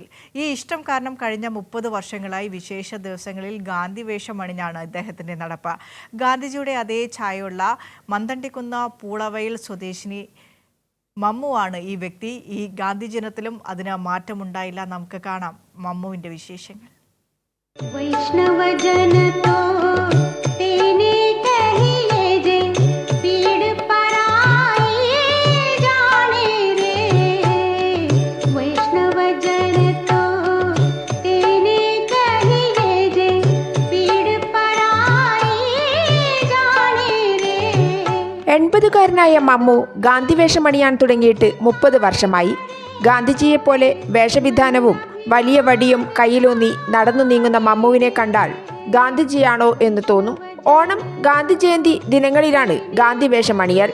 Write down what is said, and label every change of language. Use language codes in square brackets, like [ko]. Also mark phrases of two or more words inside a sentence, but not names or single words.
[ml] ഈ ഇഷ്ടം കാരണം കഴിഞ്ഞ 30 വർഷങ്ങളായി വിശേഷ ദിവസങ്ങളിൽ ഗാന്ധി വേഷം അണിഞ്ഞാണ് ഇദ്ദേഹത്തിൻ്റെ നടപ്പ്. ഗാന്ധിജിയുടെ അതേ ഛായയുള്ള മന്തണ്ടിക്കുന്ന് പൂളവയിൽ സ്വദേശിനി മമ്മുവാണ് ഈ വ്യക്തി. ഈ ഗാന്ധി ദിനത്തിലും അതിന് മാറ്റമുണ്ടായില്ല. നമുക്ക് കാണാം മമ്മുവിൻ്റെ വിശേഷങ്ങൾ. [gu] વૈષ્ણવ જન તો તેને કહીએ જે પીડ પરાઈ જાણે રે। વૈષ્ણવ જન તો તેને કહીએ જે પીડ પરાઈ જાણે રે। [ml] 80കാരനായ മമ്മു ഗാന്ധിവേഷമണിയാൻ തുടങ്ങിയിട്ട് 30 വർഷമായി. ഗാന്ധിജിയെപ്പോലെ വേഷവിധാനവും വലിയ വടിയും കയ്യിലൂന്നി നടന്നു നീങ്ങുന്ന മമ്മുവിനെ കണ്ടാൽ ഗാന്ധിജിയാണോ എന്ന് തോന്നും. ഓണം, ഗാന്ധി ജയന്തി ദിനങ്ങളിലാണ് ഗാന്ധി വേഷമണിയൽ.